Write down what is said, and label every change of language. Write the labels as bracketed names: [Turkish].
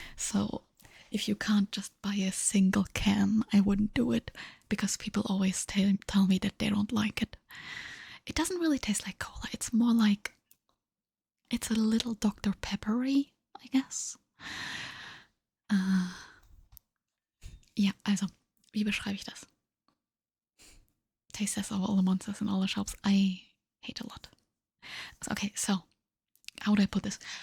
[English] So if you can't just buy a single can, I wouldn't do it, because people always tell me that they don't like it. It doesn't really taste like cola. It's more like, it's a little Dr. Peppery, I guess. [German] Ja, also, wie beschreibe ich das? [English] Taste test of all the monsters in all the shops. I hate a lot. Okay, so how do I put this?